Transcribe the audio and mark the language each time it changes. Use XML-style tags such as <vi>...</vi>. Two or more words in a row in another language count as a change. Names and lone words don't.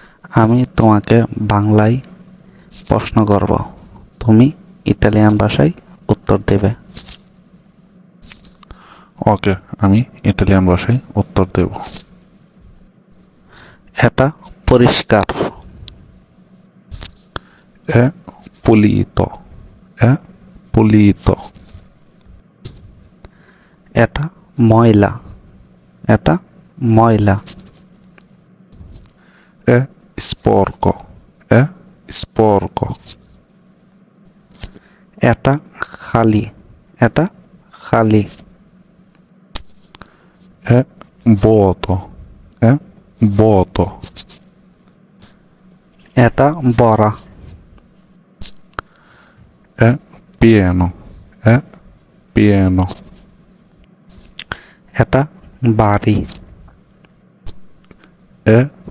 <bn>আমি তোমাকে বাংলায় প্রশ্ন করব, তুমি ইটালিয়ান ভাষায় উত্তর দেবে। ওকে, আমি ইটালিয়ান ভাষায় উত্তর দেব। এটা পরিষ্কার।</bn> <it>È pulito. È pulito.</it> <bn>এটা ময়লা। এটা ময়লা।</bn> <it>È sporco. È sporco.</it> <bn>এটা খালি। এটা খালি।</bn> <it>È vuoto. È vuoto.</it> <bn>এটা বড়া।</bn> <it>È pieno. È pieno.</it> <bn>এটা বাড়ি।</bn> <it>È</it>